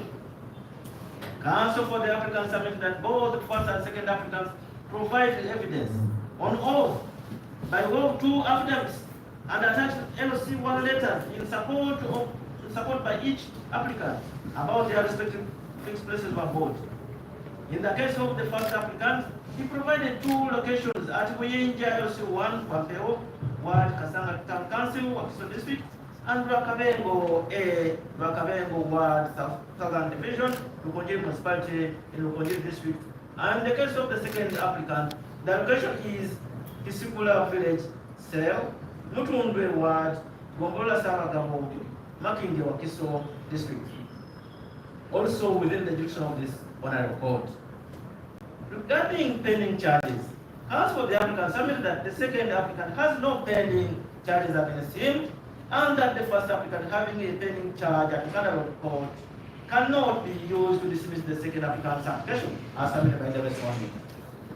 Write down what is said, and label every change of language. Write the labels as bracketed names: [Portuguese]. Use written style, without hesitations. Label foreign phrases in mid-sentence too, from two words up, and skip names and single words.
[English] Counsel for the applicants submitted that both the first and second applicants provided evidence on oath by way of 2 affidavits and attached LC1 letters in support by each applicant about their respective fixed places of abode. In the case of the first applicant, he provided 2 locations at Kuyinja LC1, Pampeo, Ward Kasanga Town Council, Wakiso District, and Rwakabengo A, Rwakabengo Ward, Southern Division, Lukonjiri Municipality in Lukonjiri District. And in the case of the second applicant, the location is Kisikula Village, Cell, Mutundwe Ward, Gombola Saragamo, Makindi Wakiso District. Also within the jurisdiction of this honorable court. Regarding pending charges, as for the applicant, submitted that the second applicant has no pending charges against him, and that the first applicant having a pending charge at the honorable court cannot be used to dismiss the second applicant's application as submitted by the respondent.